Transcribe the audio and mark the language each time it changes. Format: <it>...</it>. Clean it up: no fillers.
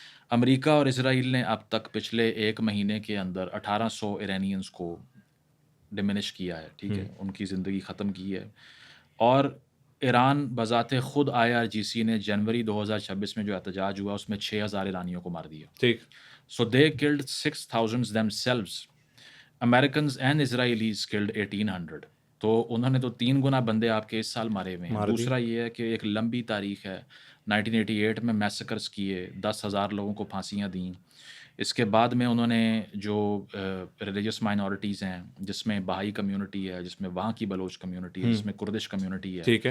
<ur>امریکہ اور اسرائیل نے اب تک پچھلے 1 مہینے کے اندر 1800 ایرانینز کو ڈمینش کیا ہے, ٹھیک ہے, ان کی زندگی ختم کی ہے. اور ایران بذات خود IRGC نے جنوری 2026 میں جو احتجاج ہوا اس میں 6000 ایرانیوں کو مار دیا. ٹھیک.</ur> <en>So they killed 6000 themselves. Americans and Israelis killed 1800.</en> <ur>تو انہوں نے تو 3 گنا بندے آپ کے اس سال مارے ہوئے ہیں. دوسرا یہ ہے کہ ایک لمبی تاریخ ہے, 1988 میں میسیکرز کیے, 10,000 لوگوں کو پھانسیاں دیں. اس کے بعد میں انہوں نے جو ریلیجس مائنورٹیز ہیں, جس میں بہائی کمیونٹی ہے, جس میں وہاں کی بلوچ کمیونٹی ہے, جس میں کردش کمیونٹی ہے,</ur>